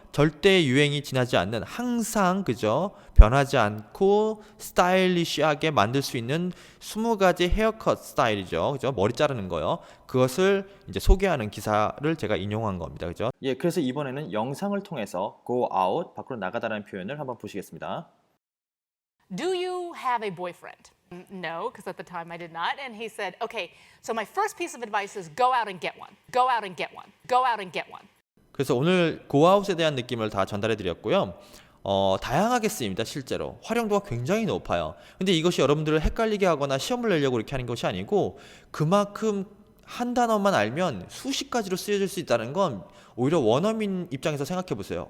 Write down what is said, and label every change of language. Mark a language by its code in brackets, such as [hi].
[ko] 절대 유행이 지나지 않는 항상 그죠? 변하지 않고 스타일리시하게 만들 수 있는 20가지 헤어컷 스타일이죠. 그죠? 머리 자르는 거요. 그것을 이제 소개하는 기사를 제가 인용한 겁니다. 그죠? 예, 그래서 이번에는 영상을 통해서 go out, 밖으로 나가다라는 표현을 한번 보시겠습니다. [en] Do you have a boyfriend? No, because at the time I did not. And he said, okay, so my first piece of advice is go out and get one. Go out and get one. Go out and get one. [ko] 그래서 오늘 고아웃에 대한 느낌을 다 전달해 드렸고요. 다양하게 쓰입니다. 실제로 활용도가 굉장히 높아요. 근데 이것이 여러분들을 헷갈리게 하거나 시험을 내려고 이렇게 하는 것이 아니고 그만큼 한 단어만 알면 수십 가지로 쓰여질 수 있다는 건 오히려 원어민 입장에서 생각해 보세요.